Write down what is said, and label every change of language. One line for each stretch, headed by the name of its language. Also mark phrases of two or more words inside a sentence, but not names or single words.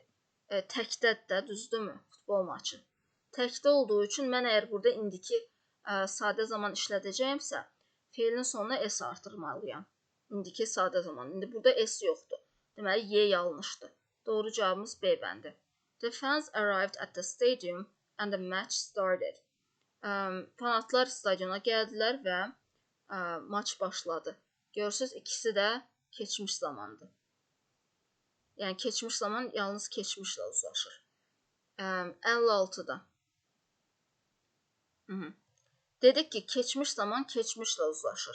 Azerbaijani: Təkdədir də, düzdürmü? Futbol maçı. Təkdə olduğu üçün mən əgər burada indiki sadə zaman işlədəcəyimsə, feilin sonuna S artırmalıyam. İndiki sadə zaman. İndi burada S yoxdur. Deməli, Y yanlışdır. Doğru cavabımız B bəndi.
English: The fans arrived at the stadium and the match started.
Azerbaijani: Fanatlar stadiona gəldilər və maç başladı. Görürsünüz, ikisi də keçmiş zamandır. Yəni, keçmiş zaman yalnız keçmişlə uzlaşır. 56-da. Dedik ki, keçmiş zaman keçmişlə uzlaşır.